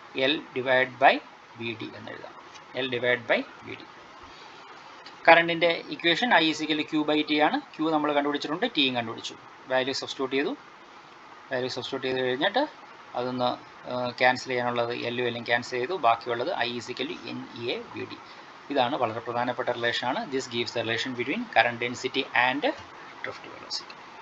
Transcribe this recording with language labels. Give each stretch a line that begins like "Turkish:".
Malayalam: L divide by VD എന്ന് എഴുതാം. L divide by VD. കറണ്ടിൻ്റെ equation I is equal Q by T ആണ്. Q നമ്മൾ കണ്ടുപിടിച്ചിട്ടുണ്ട്, Tയും കണ്ടുപിടിച്ചു. വാല്യൂ സബ്സ്റ്റിറ്റ്യൂട്ട് ചെയ്തു. വാല്യൂ സബ്സ്റ്റിറ്റ്യൂട്ട് ചെയ്ത് കഴിഞ്ഞിട്ട് അതൊന്ന് ക്യാൻസൽ ചെയ്യാനുള്ളത് L എല്ലാം ക്യാൻസൽ ചെയ്തു. ബാക്കിയുള്ളത് I ഈസിക്കൽ NEA VD. ഇതാണ് വളരെ പ്രധാനപ്പെട്ട റിലേഷനാണ്.
English: This gives the relation between current density and drift velocity.